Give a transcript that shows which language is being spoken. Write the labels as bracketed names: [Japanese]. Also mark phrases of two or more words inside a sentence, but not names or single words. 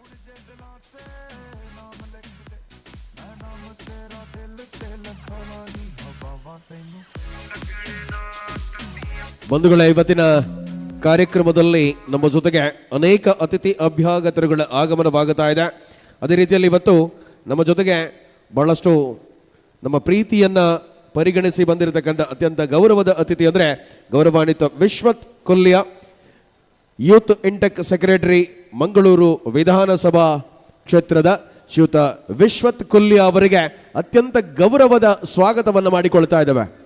[Punjabi] ਸੱਚੇ ਦਿਲਾਂ ਤੇ ਨਾਮ ਲਿਖ ਦੇ ਮੈਂ ਨਾਮ ਤੇਰਾ ਦਿਲ ਤੇ ਲਿਖਾਣਾ ਨੀ ਹਵਾਵਾਂ ਤੈਨੂੰ [Kannada] ಬಂಧುಗಳ ಇವತ್ತಿನ ಕಾರ್ಯಕ್ರಮದಲ್ಲಿ ನಮ್ಮ ಜೊತೆಗೆ ಅನೇಕ ಅತಿಥಿ ಅಭ್ಯಾಗತರುಗಳ ಆಗಮನವಾಗುತ್ತಾ ಇದೆ. ಅದೇ ರೀತಿಯಲ್ಲಿ ಇವತ್ತು ನಮ್ಮ ಜೊತೆಗೆ ಬಹಳಷ್ಟು ನಮ್ಮ ಪ್ರೀತಿಯನ್ನು ಪರಿಗಣಿಸಿ ಬಂದಿರತಕ್ಕಂಥ ಅತ್ಯಂತ ಗೌರವದ ಅತಿಥಿ ಅಂದರೆ ಗೌರವಾನ್ವಿತ ವಿಶ್ವತ್ ಕೊಲ್ಯ, [English] Youth Intek Secretary, [Kannada] ಮಂಗಳೂರು ವಿಧಾನಸಭಾ ಕ್ಷೇತ್ರದ ಶ್ರೀಯುತ ವಿಶ್ವತ್ ಕೊಲ್ಯ ಅವರಿಗೆ ಅತ್ಯಂತ ಗೌರವದ ಸ್ವಾಗತವನ್ನು ಮಾಡಿಕೊಳ್ತಾ ಇದ್ದೇವೆ.